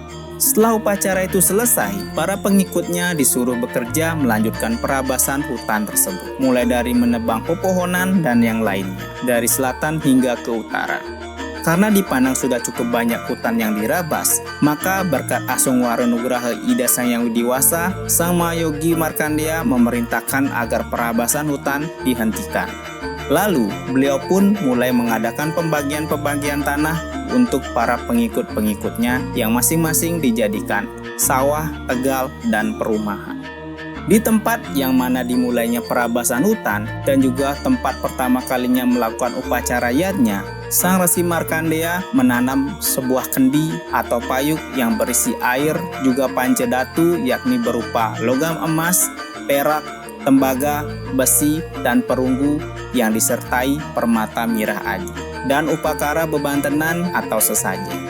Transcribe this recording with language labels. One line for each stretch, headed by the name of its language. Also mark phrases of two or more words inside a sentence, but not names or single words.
Indonesian: Setelah upacara itu selesai, para pengikutnya disuruh bekerja melanjutkan perabasan hutan tersebut, mulai dari menebang pepohonan dan yang lainnya, dari selatan hingga ke utara. Karena dipandang sudah cukup banyak hutan yang dirabas, maka berkat Asung Waranugraha Ida Sang Hyang Widi-Wasa, Sang Mahayogi Markandeya memerintahkan agar perabasan hutan dihentikan. Lalu, beliau pun mulai mengadakan pembagian-pembagian tanah untuk para pengikut-pengikutnya yang masing-masing dijadikan sawah, tegal, dan perumahan. Di tempat yang mana dimulainya perabasan hutan dan juga tempat pertama kalinya melakukan upacara yadnya, Sang Resi Markandeya menanam sebuah kendi atau payuk yang berisi air juga pancadatu yakni berupa logam emas, perak, tembaga, besi, dan perunggu yang disertai permata mirah adi dan upakara bebantenan atau sesaji.